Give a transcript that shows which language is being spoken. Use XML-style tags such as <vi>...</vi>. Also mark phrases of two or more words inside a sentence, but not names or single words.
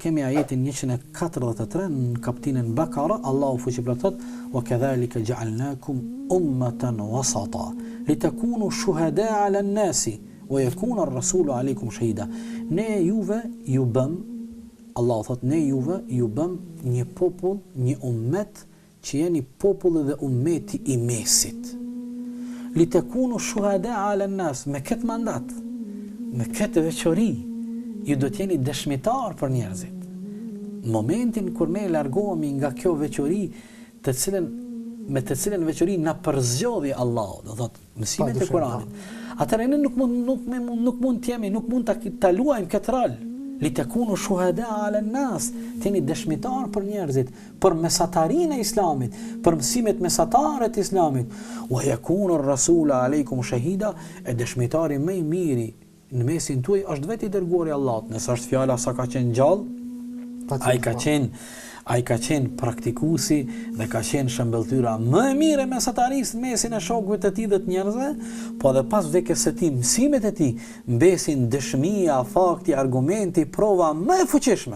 <sq>kemi ajetin 143 në kapitullin Bakara, Allahu fuqiplot thot:</sq> <ar>"وكذلك جعلناكم أمة وسطا لتكونوا شهداء على الناس ويكون الرسول عليكم شهيدا."</ar> <sq>Ne juve ju bëm, Allahu thot, ne juve ju bëm një popull, një ummet që jeni populli dhe ummeti i mesit.</sq> <ar>لتكونوا شهداء على الناس,</ar> <sq>me këtë mandat, me këtë veçori, ju do t'jeni dëshmitar për njerëzit. Momentin kur ne largohemi nga kjo veçori, me të cilën veçori na përzgjodhi Allahu, do thot mësimet e Kuranit. Atëherë ne nuk mund të jemi, nuk mund ta luajmë këtë rol.</sq> <ar>لتكونوا شهداء على الناس,</ar> <sq>t'jeni dëshmitar për njerëzit, për mesatarinë e Islamit, për mësimet mesatare të Islamit.</sq> <ar>ويكون الرسول عليكم شهيدا,</ar> <sq>e dëshmitari më i miri në mesin tuaj është vetë i dërguari i Allahut. Nëse është fjala sa ka qenë gjallë, ai ka qenë praktikuesi dhe ka qenë shëmbëltyra më e mirë e mesatarisë në mesin e shokëve të tij dhe të njerëzve, po edhe pas vdekjes së tij, mësimet e tij mbesin dëshmia, fakti, argumenti, prova më e fuqishme.</sq>